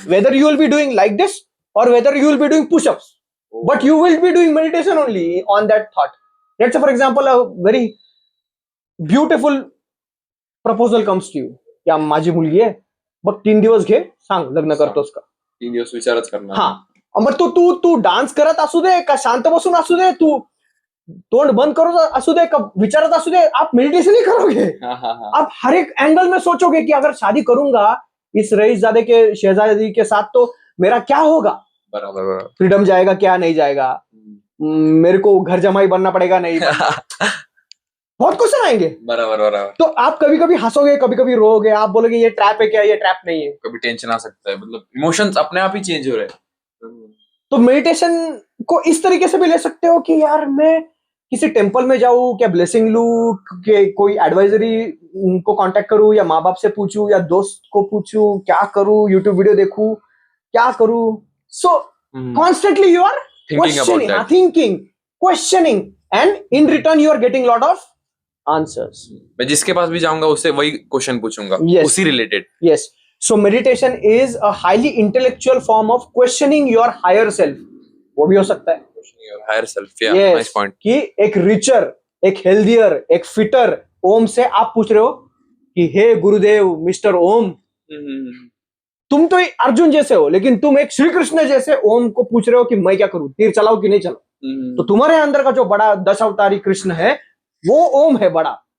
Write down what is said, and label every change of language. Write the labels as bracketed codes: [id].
[en] Whether you will be doing like this or whether you will be doing push-ups. But you will be doing meditation only on that thought. Let's say, for example, a very beautiful proposal comes to you. [mr] या माझी मुलगी आहे, बघ 3 दिवस घे, सांग लग्न करतोस का? 3 दिवस विचारच करणार. हा, मग तू डान्स करत असू दे का शांत बसून असू दे, तू तोंड बंद करो असू दे का विचारत असू दे, [hi] आप मेडिटेशन ही करोगे. आप हर एक एंगल में सोचोगे कि अगर शादी करूंगा इस रईसजादे के शहजादी के साथ तो मेरा क्या होगा. बराबर. फ्रीडम जाएगा क्या नहीं जाएगा, मेरे को घर जमाई बनना पड़ेगा नहीं. बहुत क्वेश्चन आएंगे. बराबर. तो आप कभी कभी हंसोगे, कभी कभी रोओगे, आप बोलोगे ये ट्रैप है क्या, ये ट्रैप नहीं है. कभी टेंशन आ सकता है, मतलब इमोशंस अपने आप ही चेंज हो रहे हैं. तो मेडिटेशन को इस तरीके से भी ले सकते हो कि यार मैं किसी टेम्पल में जाऊं, क्या ब्लेसिंग लूं, कि कोई एडवाइजरी को कांटेक्ट करूं, या माँ बाप से पूछूं, या दोस्त को पूछूं, क्या करूं, यूट्यूब वीडियो देखूं, क्या करूं. [en] So constantly you are thinking, questioning, and in return you are getting lot of answers. [hi] मैं जिसके पास भी जाऊंगा उससे वही क्वेश्चन पूछूंगा, उसी related. [en] Yes. So meditation is a highly intellectual form of questioning your higher self. [hi] वो भी हो सकता है. [en] Questioning your higher self. Yeah, yes. Nice point. [hi] कि एक richer, एक healthier, एक fitter ओम से आप पूछ रहे हो कि हे गुरुदेव मिस्टर ओम, तुम तो अर्जुन जैसे हो, लेकिन तुम एक श्री कृष्ण जैसे ओम को पूछ रहे हो कि मैं क्या करूं, तीर चलाओ कि नहीं चलाओ. तो तुम्हारे अंदर का जो बड़ा 10 अवतारी कृष्ण है वो ओम है बड़ा.